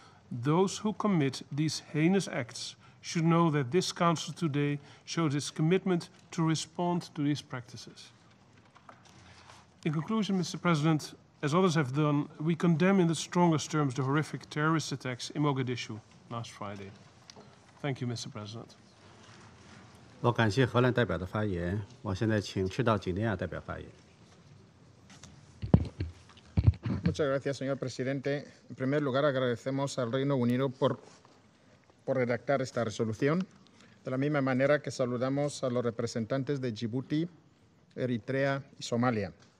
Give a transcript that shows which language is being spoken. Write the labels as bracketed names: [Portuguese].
[English] Those who commit these heinous acts should know that this Council today shows its commitment to respond to these practices. In conclusion, Mr. President, as others have done, we condemn in the strongest terms the horrific terrorist attacks in Mogadishu last Friday. Thank you, Mr. President. [Chinese] 我感谢荷兰代表的发言。我现在请赤道几内亚代表发言。 [Spanish] Muchas gracias, señor presidente. En primer lugar, agradecemos al Reino Unido por redactar esta resolución, de la misma manera que saludamos a los representantes de Djibouti, Eritrea y Somalia.